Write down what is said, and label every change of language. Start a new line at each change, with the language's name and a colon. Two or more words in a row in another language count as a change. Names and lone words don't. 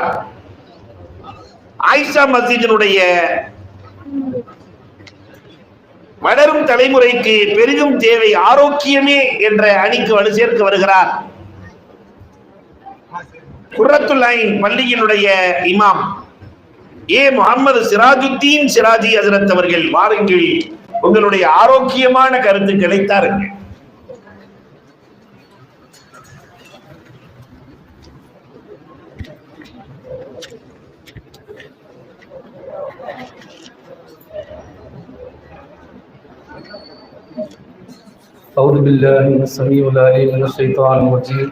Tamil: ஆயிஷா மஸ்ஜிதினுடைய வளரும் தலைமுறைக்கு பெரிதும் தேவை ஆரோக்கியமே என்ற அணிக்கு வலு சேர்க்க வருகிறார். குர்ரத்துல் ஐன் பள்ளியினுடைய இமாம் முகமது சிராஜுத்தீன் சிராஜி ஹஜ்ரத் அவர்கள், வாருங்கள், உங்களுடைய ஆரோக்கியமான கருத்துக்களை தாருங்கள்.
Arabic: أعوذ بالله من السميع العليم من الشيطان الرجيم.